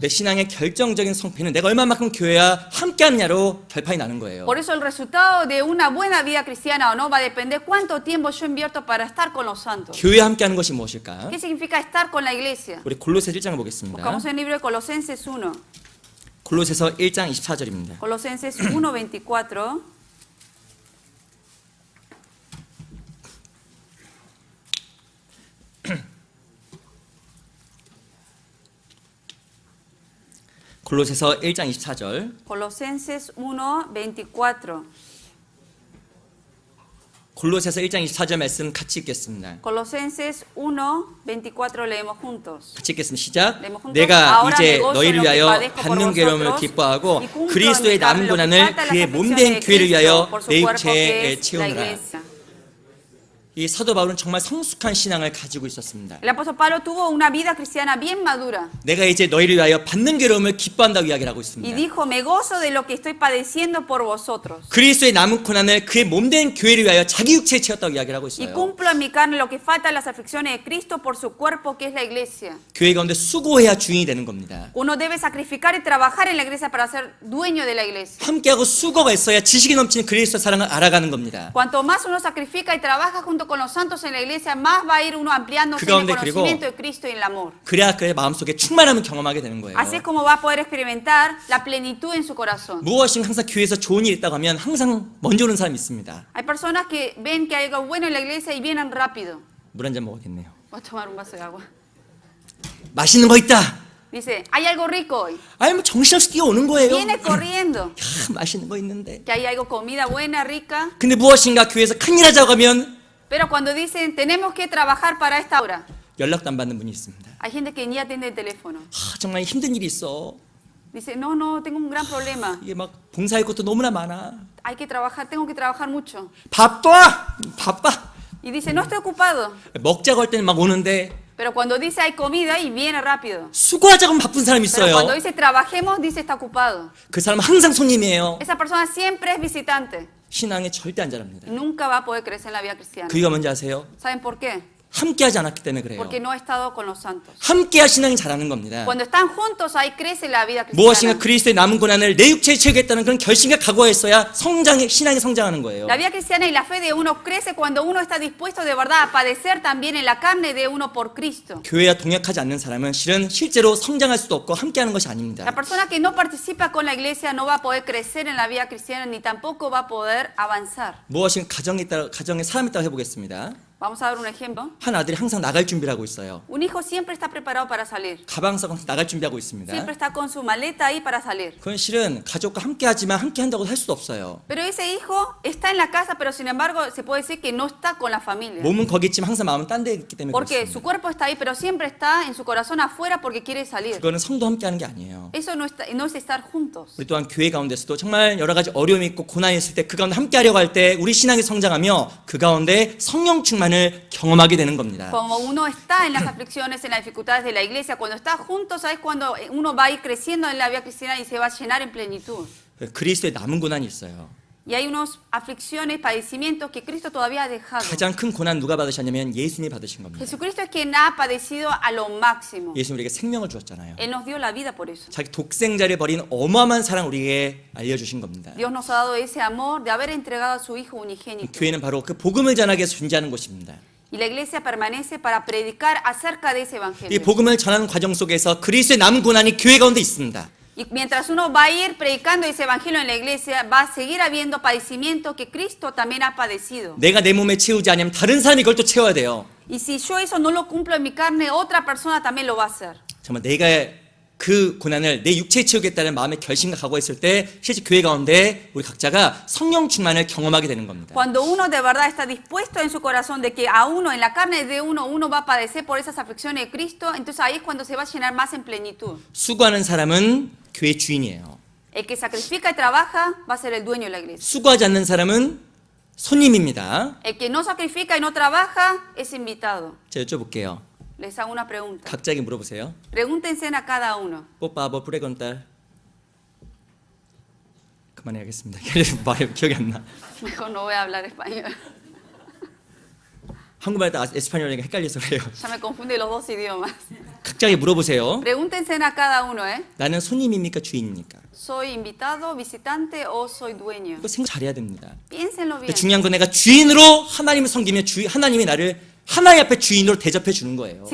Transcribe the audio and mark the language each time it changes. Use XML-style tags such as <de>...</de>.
<ko>내 신앙의 결정적인 성패는 내가 얼마만큼 교회와 함께하느냐로 결판이 나는 거예요.</ko> <es>Por eso el resultado de una buena vida cristiana o no va a depender cuánto tiempo yo invierto para estar con los santos.</es> <ko>교회와 함께하는 것이 무엇일까?</ko> <es>¿Qué significa estar con la iglesia?</es> <ko>우리 골로새 1장을 보겠습니다.</ko> <es>Buscamos el libro de Colosenses 1.</es> <ko>골로새서 1장 24절입니다.</ko> <es>Colosenses 1:24.</es> <ko>골로새서 1장 24절.</ko> <es>Colosenses 1:24.</es> <ko>골로새서 1장 24절 말씀 같이 읽겠습니다.</ko> <es>Colosenses 1:24 leemos juntos.</es> <ko>같이 읽겠습니다. 시작.</ko> <es>leemos juntos.</es> <ko>내가</ko> <es>Ahora me</es> <ko>이제</ko> <es>gozo en</es> <ko>너희를</ko> <es>lo que</es> <ko>위하여</ko> <es>padezco por</es> <ko>받는 괴로움을</ko> <es>vosotros</es> <ko>기뻐하고</ko> <es>y cumplo</es> <ko>그리스도의</ko> <es>en mi carne lo que</es> <ko>고난을</ko> <es>falta en las</es> <ko>그의</ko> <es>aflicciones</es> <ko>몸된</ko> <es>de</es> <ko>교회를</ko> <es>Cristo</es> <ko>위하여</ko> <es>por su</es> <ko>내</ko> <es>cuerpo, que</es> <ko>육체에</ko> <es>es la</es> <ko>채우느라.</ko> <es>iglesia.</es> <ko>이 사도 바울은 정말 성숙한 신앙을 가지고 있었습니다.</ko> <es>El apóstol Pablo tuvo una vida cristiana bien madura</es> <ko>내가 이제 너희를 위하여 받는 괴로움을 기뻐한다고 이야기를 하고</ko> <es>y</es> <ko>있습니다.</ko> <es>dijo, me gozo de lo que estoy padeciendo por vosotros</es> <ko>그리스도의 남은 고난을 그의 몸된 교회를 위하여 자기 육체에 채웠다고 이야기를 하고</ko> <es>y</es> <ko>있어요.</ko> <es>cumplo en mi carne lo que falta en las aflicciones de Cristo por su cuerpo, que es la iglesia.</es> <ko>교회 가운데 수고해야 주인이 되는 겁니다.</ko> <es>Uno debe sacrificar y trabajar en la iglesia para ser dueño de la iglesia.</es> <ko>함께하고 수고가 있어야 지식이 넘치는 그리스도 사랑을 알아가는 겁니다.</ko> <es>Cuanto más uno sacrifica y trabaja junto con los santos en la iglesia, más va a ir uno ampliándose en el</es> <ko>가운데 그리고</ko> <es>conocimiento de Cristo y en el amor.</es> <ko>그래야 그의 마음속에 충만함을 경험하게 되는 거예요.</ko> <es>Así es como va a poder experimentar la plenitud en su corazón.</es> <ko>무엇인가 항상 교회에서 좋은 일이 있다고 하면 항상 먼저 오는 사람이 있습니다.</ko> <es>Hay personas que ven que hay algo bueno en la iglesia y vienen rápido.</es> <ko>물 한 잔 먹어야겠네요.</ko> <es>Voy a tomar un vaso de agua.</es> <ko>맛있는 거 있다.</ko> <es>Dice, hay algo rico hoy.</es> <ko>아니 뭐 정신없이 뛰어오는 거예요.</ko> <es>Viene corriendo.</es> <ko>야, 맛있는 거 있는데.</ko> <es>Que hay algo, comida buena, rica.</es> <ko>근데 무엇인가 교회에서 큰일 하자고 하면</ko> <es>Pero cuando dicen, tenemos que trabajar para esta hora,</es> <ko>연락도 안 받는 분이 있습니다.</ko> <es>hay gente que ni atiende el teléfono.</es> <ko>정말 힘든 일이 있어.</ko> <es>Dice, no, no, tengo un gran problema.</es> <ko>이게 막 봉사할 것도 너무나 많아.</ko> <es>Hay que trabajar, tengo que trabajar mucho.</es> <ko>바빠.</ko> <es>Y dice, no estoy ocupado.</es> <ko>먹자고 할 때는 막 오는데</ko> <es>Pero cuando dice hay comida y viene rápido.</es> <ko>수고하자고 하면 바쁜 사람이</ko> <es>Pero cuando dice trabajemos, dice está ocupado.</es> <ko>그 사람은 항상 손님이에요.</ko> <es>Esa persona siempre es visitante.</es> <ko>신앙에 절대 안 자랍니다.</ko> <es>Nunca va a poder crecer en la vida cristiana.</es> <ko>그 이유가 뭔지 아세요?</ko> <es>¿Saben por qué?</es> <ko>함께하지 않았기 때문에 그래요.</ko> <es>Porque no ha estado con los santos.</es> <ko>함께할 신앙이 자라는 겁니다.</ko> <es>Cuando están juntos, ahí crece la vida</es> <ko>무엇인가</ko> <es>cristiana.</es> <ko>그리스도의 남은 고난을 내 육체에 채우겠다는 그런 결심과 각오가 있어야 신앙이 성장하는 거예요.</ko> <es>La vida cristiana y la fe de uno crece cuando uno está dispuesto de verdad a padecer también en la carne de uno por Cristo.</es> <ko>교회와 동역하지 않는 사람은 실제로 성장할 수도 없고 함께하는 것이 아닙니다.</ko> <es>La persona que no participa con la iglesia no va a poder crecer en la vida cristiana ni tampoco va a poder avanzar.</es> <ko>무엇인가 가정에 사람이 있다고 해보겠습니다.</ko> <es>Vamos a dar un ejemplo.</es> <ko>한 아들이 항상 나갈 준비를 하고 있어요.</ko> <es>Un hijo siempre está preparado para salir.</es> <ko>가방 싸고 항상 나갈 준비하고 있습니다.</ko> <es>Siempre está con su maleta ahí para salir.</es> <ko>그건 실은 가족과 함께하지만 함께한다고 할 수도 없어요.</ko> <es>Pero ese hijo está en la casa, pero sin embargo se puede decir que no está con la familia.</es> <ko>몸은 거기 있지만 항상 마음은 딴 데 있기 때문에</ko> <es>Porque su</es> <ko>그렇습니다.</ko> <es>cuerpo está ahí, pero siempre está en su corazón afuera porque quiere salir.</es> <ko>그거는 성도 함께하는 게 아니에요.</ko> <es>Eso no es estar juntos.</es> <ko>우리 또한 교회 가운데서도 정말 여러 가지 어려움이 있고 고난이 있을 때 그 가운데 함께하려고 할 때 우리 신앙이 성장하며 그 가운데 성령 충만을 경험하게 되는 겁니다.</ko> <es>Como uno está en las aflicciones, en las dificultades de la iglesia, cuando está juntos, ¿sabes? Cuando uno va a ir creciendo en la vida cristiana y se va a llenar en plenitud.</es> <ko>그리스도의 남은 고난이 있어요.</ko> <es>Y hay unos aflicciones, padecimientos que Cristo todavía ha dejado.</es> <ko>가장 큰 고난 누가 받으셨냐면 예수님이 받으신 겁니다.</ko> <es>Jesucristo es quien ha padecido a lo máximo.</es> <ko>예수님 우리에게 생명을 주었잖아요.</ko> <es>Él nos dio la vida por eso.</es> <ko>자기 독생자를 버린 어마어마한 사랑 우리에게 알려주신 겁니다.</ko> <es>Dios nos ha dado ese amor de haber entregado a su Hijo unigénito.</es> <ko>교회는 바로 그 복음을 전하기 위해서 존재하는 곳입니다.</ko> <es>Y la iglesia permanece para predicar acerca de ese evangelio.</es> <ko>복음을 전하는 과정 속에서 그리스도의 남은 고난이 교회 가운데 있습니다.</ko> <es>Y mientras uno va a ir predicando ese evangelio en la iglesia, va a seguir habiendo padecimiento que Cristo también ha padecido.</es> <ko>내가 내 몸에 채우지 않으면 다른 사람이 그걸 또 채워야 돼요.</ko> <es>Y si yo eso no lo cumplo en mi carne, otra persona también lo va a hacer.</es> <ko>정말 내가 그 고난을 내 육체에 채우겠다는 마음의 결심과 각오가 있을 때 실제 교회 가운데 우리 각자가 성령 충만을 경험하게 되는 겁니다.</ko> <es>Cuando uno de verdad está dispuesto en su corazón de que a uno, en la carne de uno va a padecer por esas aflicciones de Cristo, entonces ahí es cuando se va a llenar más en plenitud.</es> <ko>수고하는 사람은 교회 주인이에요.</ko> <es>El que sacrifica y trabaja va a ser el dueño de la iglesia.</es> <ko>수고하지 않는 사람은 손님입니다.</ko> <es>El que no sacrifica y no trabaja es invitado.</es> <ko>제가 여쭤볼게요.</ko> <es>Les hago una pregunta.</es> <ko>각자에게 물어보세요.</ko> <es>Pregúntense a cada uno. 뽀빠 뭐 프레건딸.</es> <ko>그만해야겠습니다. 말 기억이 안 나.</ko> <es>Mejor no voy a hablar español.</es> <ko>한국말도 에스파뇰이랑 헷갈려서 그래요.</ko> <es>Ya me confunde los dos idiomas.</es> <ko>각자에게 물어보세요.</ko> <es>Pregúntense a cada uno, ¿eh?</es> <ko>나는 손님입니까 주인입니까?</ko> <es>¿Soy invitado, visitante o soy dueño?</es> <ko>이거 생각 잘해야 됩니다.</ko> <es>Piénsenlo bien.</es> <ko>근데 중요한 건 내가 주인으로 하나님을 섬기면 하나님이 나를 하나님 앞에 주인으로 대접해 주는 거예요.</ko>